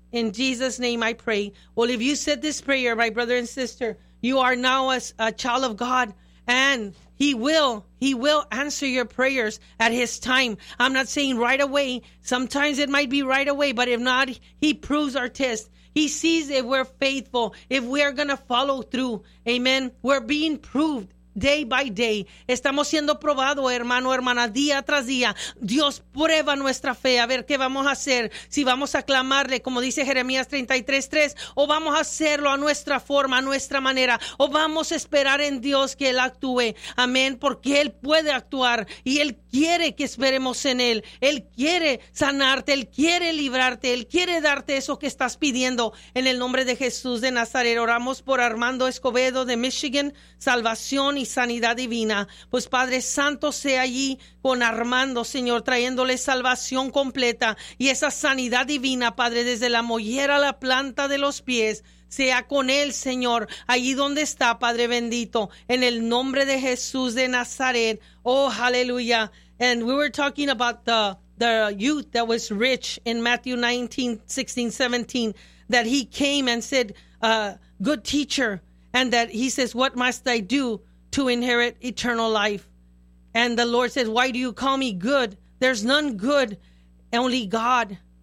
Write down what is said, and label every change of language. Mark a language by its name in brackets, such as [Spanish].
[English] In Jesus' name I pray. Well, if you said this prayer, my brother and sister, you are now a child of God, and He will answer your prayers at his time. I'm not saying right away. Sometimes it might be right away, but if not, he proves our test. He sees if we're faithful, if we are going to follow through. Amen. We're being proved day by day. [Spanish] Estamos siendo probados, hermano, hermana, día tras día. Dios prueba nuestra fe, a ver qué vamos a hacer. Si vamos a clamarle, como dice Jeremías 33:3, o vamos a hacerlo a nuestra forma, a nuestra manera, o vamos a esperar en Dios que Él actúe. Amén, porque Él puede actuar y Él quiere que esperemos en Él. Él quiere sanarte, Él quiere librarte, Él quiere darte eso que estás pidiendo. En el nombre de Jesús de Nazaret, oramos por Armando Escobedo de Michigan, salvación y sanidad divina. Pues Padre Santo, sea allí con Armando, Señor, trayéndole salvación completa y esa sanidad divina, Padre, desde la mollera a la planta de los pies. Sea con él, Señor, allí donde está, Padre bendito, en el nombre de Jesús de Nazaret. Oh, aleluya. [English] And we were talking about the youth that was rich in Matthew 19:16-17, that he came and said, good teacher, and that he says, what must I do to inherit eternal life? And the Lord says, why do you call me good? There's none good, only God.